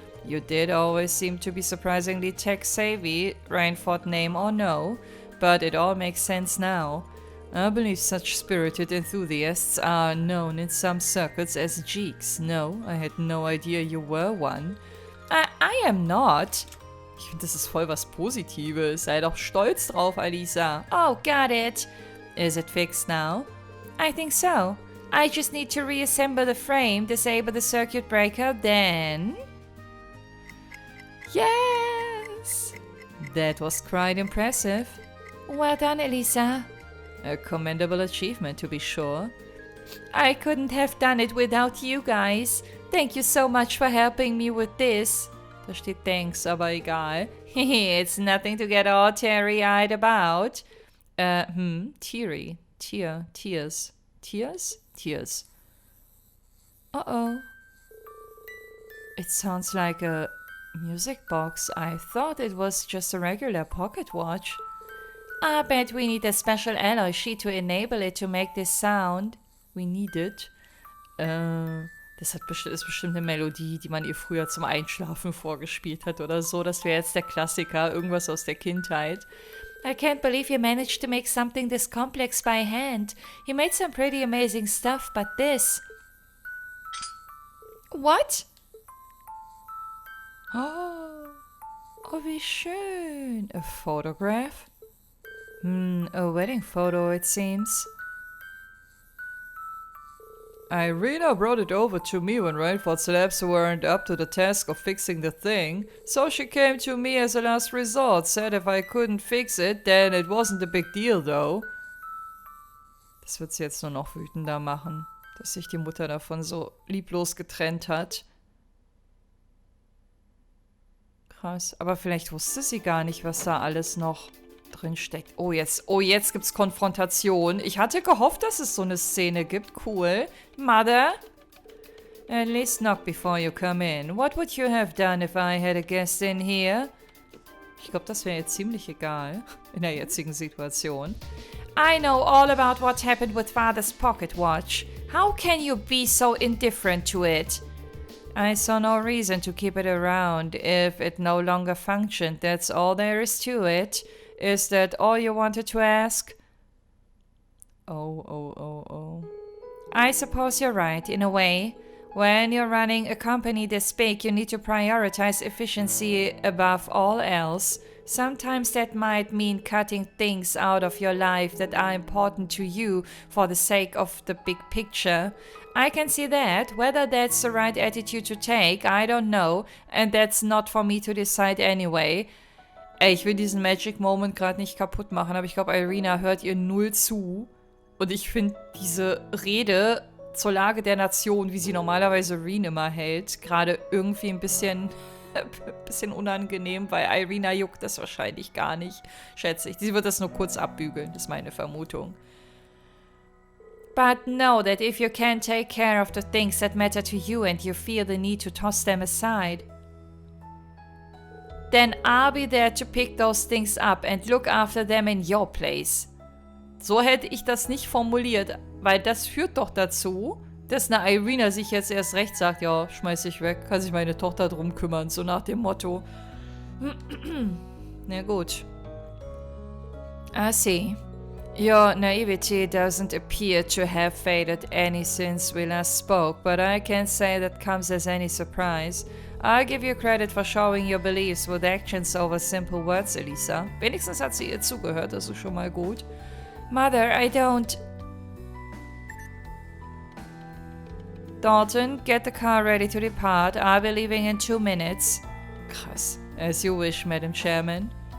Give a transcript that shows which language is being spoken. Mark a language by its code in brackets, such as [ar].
[en] You did always seem to be surprisingly tech-savvy, Rainford name or no, but it all makes sense now. I believe such spirited enthusiasts are known in some circles as geeks. No, I had no idea you were one. I am not. [de] Ich finde, das ist voll was Positives. Sei doch stolz drauf, Alisa. [en] Oh, got it. Is it fixed now? I think so. I just need to reassemble the frame, disable the circuit breaker, then... Yes! That was quite impressive. Well done, Elisa. A commendable achievement, to be sure. I couldn't have done it without you guys. Thank you so much for helping me with this. [de] Da steht thanks, aber egal. [en] It's nothing to get all teary-eyed about. Teary. Tears. Tears? Tears. Uh-oh. It sounds like a music box. I thought it was just a regular pocket watch. I bet we need a special alloy sheet to enable it to make this sound. We need it. [de] Das ist bestimmt eine Melodie, die man ihr früher zum Einschlafen vorgespielt hat oder so. Das wäre jetzt der Klassiker, irgendwas aus der Kindheit. [en] I can't believe you managed to make something this complex by hand. You made some pretty amazing stuff, but this... What? [de] Oh, wie schön. [en] A photograph? A wedding photo, it seems. Irina brought it over to me when Rainford's labs weren't up to the task of fixing the thing, so she came to me as a last resort, said if I couldn't fix it, then it wasn't a big deal though. [de] Das wird sie jetzt nur noch wütender machen, dass sich die Mutter davon so lieblos getrennt hat. Krass, aber vielleicht wusste sie gar nicht, was da alles noch drin steckt. Oh, jetzt gibt's Konfrontation. Ich hatte gehofft, dass es so eine Szene gibt. [en] Cool. Mother? At least knock before you come in. What would you have done if I had a guest in here? [de] Ich glaube, das wäre jetzt ziemlich egal in der jetzigen Situation. [en] I know all about what happened with Father's pocket watch. How can you be so indifferent to it? I saw no reason to keep it around. If it no longer functioned, that's all there is to it. Is that all you wanted to ask? Oh. I suppose you're right, in a way. When you're running a company this big, you need to prioritize efficiency above all else. Sometimes that might mean cutting things out of your life that are important to you for the sake of the big picture. I can see that. Whether that's the right attitude to take, I don't know. And that's not for me to decide anyway. [de] Ey, ich will diesen Magic Moment gerade nicht kaputt machen, aber ich glaube, Irina hört ihr null zu. Und ich finde diese Rede zur Lage der Nation, wie sie normalerweise Reen immer hält, gerade irgendwie ein bisschen unangenehm, weil Irina juckt das wahrscheinlich gar nicht, schätze ich. Sie wird das nur kurz abbügeln, ist meine Vermutung. [en] But know that if you can't take care of the things that matter to you and you feel the need to toss them aside, then I'll be there to pick those things up and look after them in your place. [de] So hätte ich das nicht formuliert, weil das führt doch dazu, dass eine Irina sich jetzt erst recht sagt, ja, schmeiß ich weg, kann sich meine Tochter drum kümmern, so nach dem Motto. Na gut. [en] I see. Your naivety doesn't appear to have faded any since we last spoke, but I can't say that comes as any surprise. I'll give you credit for showing your beliefs with actions over simple words, Elisa. [de] Wenigstens hat sie ihr zugehört, das ist schon mal gut. [en] Mother, I don't... Dalton, get the car ready to depart. I'll be leaving in 2 minutes. [de] Krass. [en] As you wish, Madam Chairman.